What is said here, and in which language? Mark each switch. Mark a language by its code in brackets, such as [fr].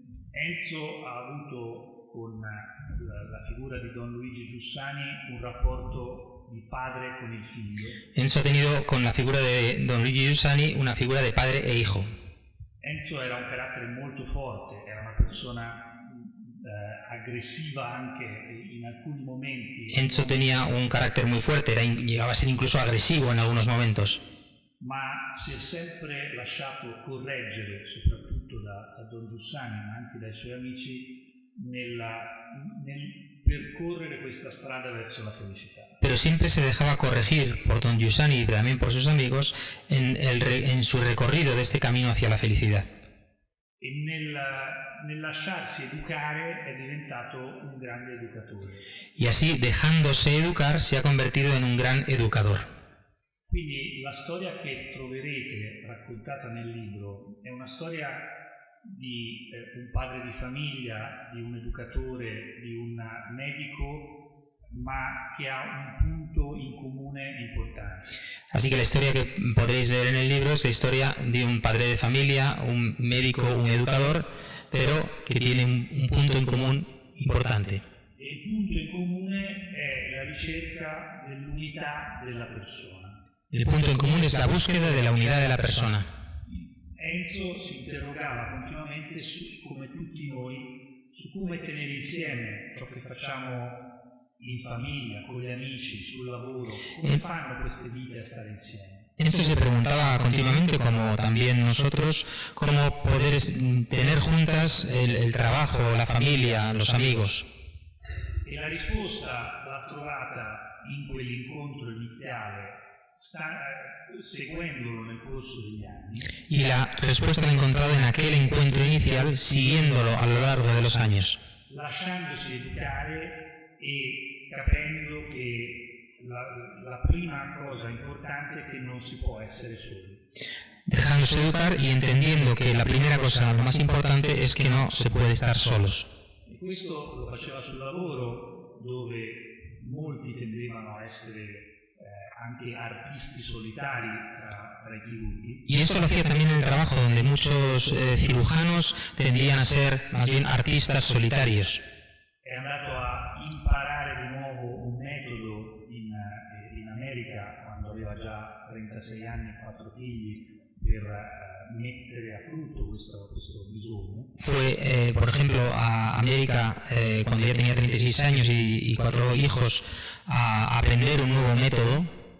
[it] Enzo ha avuto con la figura di Don Luigi Giussani un rapporto di padre con il figlio. [es] Enzo ha tenido con la figura de Don Luigi Giussani una figura de padre e hijo. [it] Enzo era un carattere molto forte, era una persona aggressiva anche in alcuni momenti. [es] Enzo tenía un carácter muy fuerte, llegaba a ser incluso agresivo en algunos momentos. [it] Ma si è sempre lasciato correggere, soprattutto da Don Giussani, ma anche dai suoi amici, nel percorrere questa strada verso la felicità. [es] Pero siempre se dejaba corregir por Don Giussani y también por sus amigos en su recorrido de este camino hacia la felicidad. [it] E nel lasciarsi educare è diventato un grande educatore. [es] Y así, dejándose educar, se ha convertido en un gran educador. [it] Quindi la storia che troverete raccontata nel libro è una storia di un padre di famiglia, di un educatore, di un medico, ma che ha un punto in comune importante. [es] Así que la historia que podréis leer en el libro es la historia de un padre de familia, un médico, un educador, pero que tiene un punto en común importante. [it] E il punto in comune è la ricerca dell'unità della persona. [es] El punto en común es la búsqueda de la unidad de la persona. [it] Enzo si interrogava continuamente come tutti noi, su come tenere insieme ciò che facciamo in famiglia, con gli amici, sul lavoro, come fanno queste vite a stare insieme. [es] Enzo se preguntaba continuamente, como también nosotros, cómo poder tener juntas el trabajo, la familia, los amigos. [it] E la risposta l'ha trovata in quell'incontro iniziale, seguendolo nel corso degli anni. [es] Y la respuesta la ha encontrado en aquel encuentro inicial, siguiéndolo a lo largo de los años. [it] Lasciandosi educare e capendo che la prima cosa importante è che non si può essere soli. [es] Dejándose educar y entendiendo que la primera cosa, lo más importante, es que no se puede estar solos. [it] E questo lo faceva sul lavoro, dove molti tendevano a essere anche artisti solitari tra i chirurghi. [es] Y esto lo hacía también en el trabajo, donde muchos cirujanos tendían a ser más bien artistas solitarios. [it] È andato a imparare di nuovo un metodo in America quando aveva già 36 anni e 4 figli per mettere a frutto questo bisogno. [es] Fue, por ejemplo, a América cuando ya tenía 36 años y 4 hijos a aprender un nuevo método.